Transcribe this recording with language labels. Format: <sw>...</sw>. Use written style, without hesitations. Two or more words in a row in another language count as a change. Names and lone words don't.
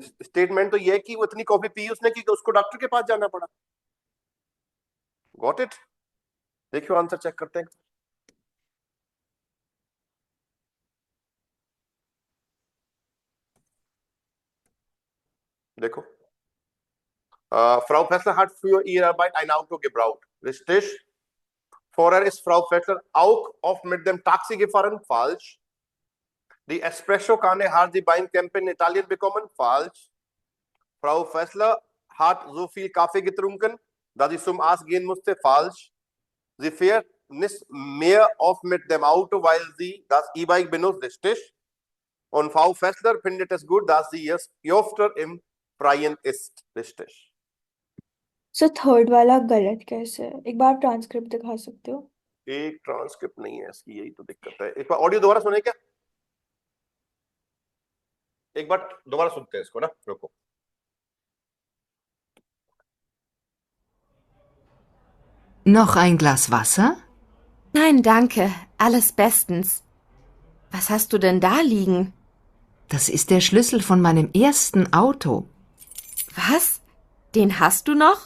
<hi>स्टेटमेंट तो ये है कि वो इतनी कॉफी पी उसने कि उसको डॉक्टर के पास जाना पड़ा.</hi> <en>got it.</en> <hi>देखियो आंसर चेक करते हैं. देखो,</hi> <de>Frau Fessler hat für ihre Arbeit ein Auto gebraucht. Richtig. Vorher ist Frau Fessler auch oft mit dem Taxi gefahren. Falsch. Die Espresso-Kanne hat sie beim Campen in Italien bekommen. Falsch. Frau Fessler hat so viel Kaffee getrunken, dass sie zum Arzt gehen musste. Falsch. Sie fährt nicht mehr oft mit dem Auto, weil sie das E-Bike benutzt. Richtig. Und Frau Fessler findet es gut, dass sie jetzt öfter im Freien ist. Richtig.</de> <hi>सो थर्ड वाला गलत कैसे है? एक बार ट्रांसक्रिप्ट दिखा सकते हो? एक ट्रांसक्रिप्ट नहीं है इसकी, यही तो दिक्कत है. एक बार ऑडियो दोबारा सुने क्या? एक बार दोबारा सुनते हैं इसको ना. रुको.</hi> <de>Noch ein Glas Wasser? Nein, danke. Alles bestens. Was hast du denn da liegen? Das ist der Schlüssel von meinem ersten Auto. Was? Den hast du noch?</de>